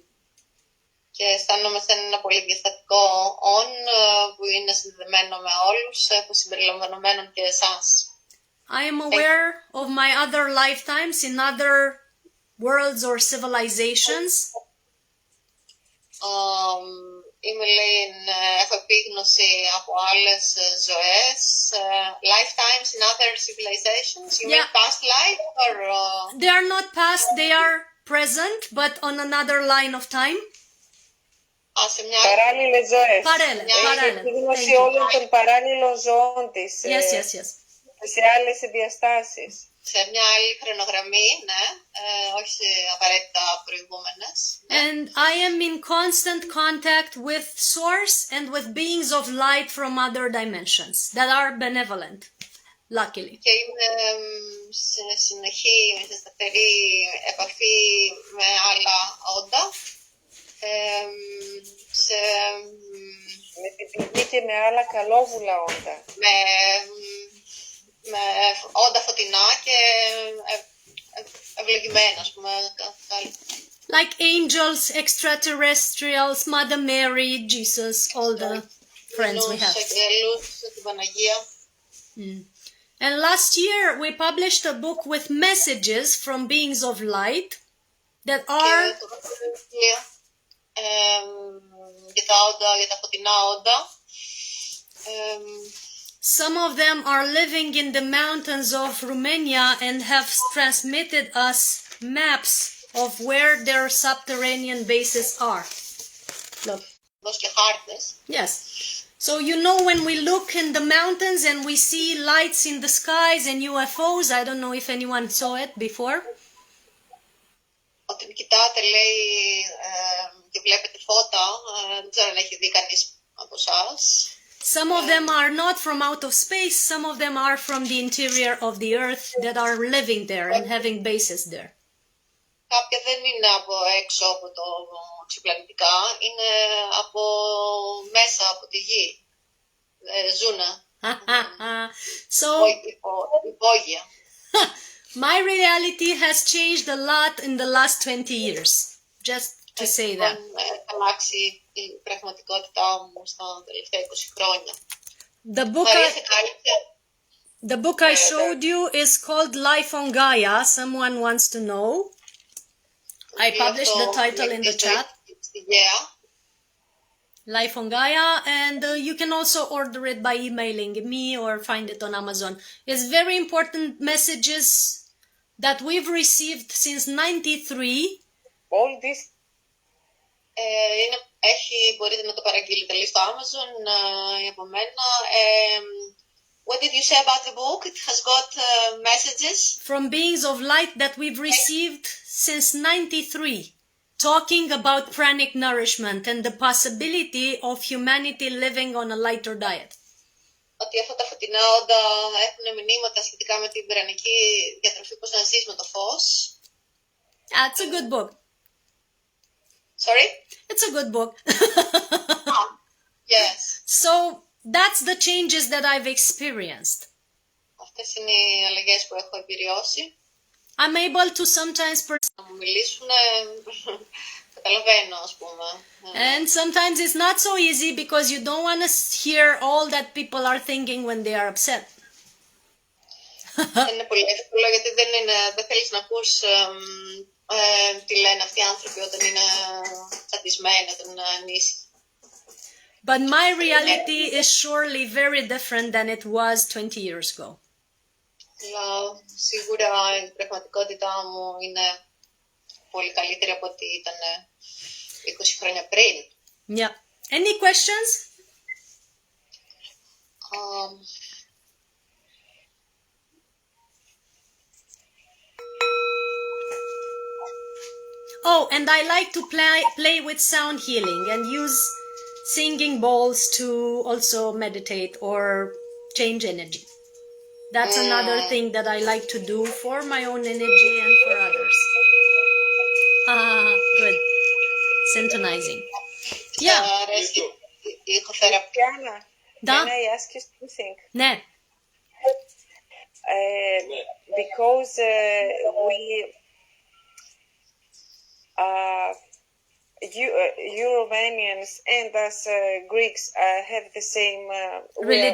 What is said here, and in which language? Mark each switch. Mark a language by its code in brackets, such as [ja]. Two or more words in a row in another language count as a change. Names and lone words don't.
[el] Και αισθάνομαι σαν ένα πολύ διαστατικό «ον» που είναι συνδεδεμένο με όλους, που συμπεριλαμβανομένων και εσάς. [en] I am aware of my other lifetimes in other worlds or civilizations. [el] Είμαι, λέει, έχω επίγνωση από άλλες ζωές. [en] Lifetimes in other civilizations. You mean past life or... They are not past, they are present, but on another line of time. [el] Παράλληλες ζωές. Παράλληλα. Έχει επίγνωση όλων των παράλληλων ζωών της. Yes. Σε άλλες διαστάσεις. Σε μια άλλη χρονογραμμή, ναι, όχι απαραίτητα προηγούμενες. [en] And I am in constant contact with source and with beings of light from other dimensions that are benevolent, luckily. [el] Και είμαι σε συνεχή, σε σταθερή επαφή με άλλα όντα, με την πηγή και με άλλα καλόβουλα όντα. Με όντα φωτεινά και ευλογημένα, ας πούμε. [en] Like angels, extraterrestrials, Mother Mary, Jesus, all the friends we have. [el] Την Παναγία. [en] And last year we published a book with messages from beings of light that are... [el] για τα όντα, για τα φωτεινά όντα. [en] Some of them are living in the mountains of Romania and have transmitted us maps of where their subterranean bases are. Look. Yes. So you know when we look in the mountains and we see lights in the skies and UFOs, I don't know if anyone saw it before. [el] Όταν κοιτάτε, λέει, και βλέπετε φώτα, δεν ξέρω αν έχει δει κανείς από εσάς. [en] Some of them are not from out of space, some of them are from the interior of the earth that are living there and having bases there. [el] Κάποια δεν είναι από έξω από το ξυπλανητικά, είναι από μέσα από τη γη. Ζουνε. So, υπόγεια. [en] My reality has changed a lot in the last 20 years. Just to say that. [el] Αλλάξει η πραγματικότητά μου στα τελευταία 20 χρόνια. [en] The book I showed you is called Life on Gaia. Someone wants to know. I published the title in the chat. Life on Gaia, and you can also order it by emailing me or find it on Amazon. It's very important messages that we've received since 93. All this. [el] Μπορείτε να το παραγγείλετε, λέει, στο Amazon, από μένα. [en] What did you say about the book? It has got messages from beings of light that we've received since 93, talking about pranic nourishment and the possibility of humanity living on a lighter diet. [el] Ότι αυτά τα φωτεινά όντα έχουν μηνύματα σχετικά με την πρανική διατροφή, πώς να ζεις με το φως. [en] That's a good book. Sorry? It's a good book. Yes. So that's the changes that I've experienced. [el] Αυτές είναι οι αλλαγές που έχω εμπειριώσει. [en] I'm able to sometimes [el] να μου μιλήσουν, καταλαβαίνω, ας πούμε. [en] And sometimes it's not so easy because you don't want to hear all that people are thinking when they are upset. [el] Δεν είναι πολύ εύκολο γιατί δεν θέλεις να ακούς τι λένε αυτοί οι άνθρωποι όταν είναι τσαντισμένοι, όταν είναι ανήσυχοι. [en] But my reality is surely very different than it was 20 years ago. [el] Αλλά σίγουρα η πραγματικότητά μου είναι πολύ καλύτερη από ό,τι ήταν 20 χρόνια πριν. [en] Yeah. Any questions? Oh, and I like to play with sound healing and use singing bowls to also meditate or change energy. That's another thing that I like to do for my own energy and for others. Good. Syntonizing. Yeah. [el] Αρέσει η ηχοθεραπεία. [en] Christiana, Da. can I ask you something? Ne. Because you Romanians and us Greeks have the same we are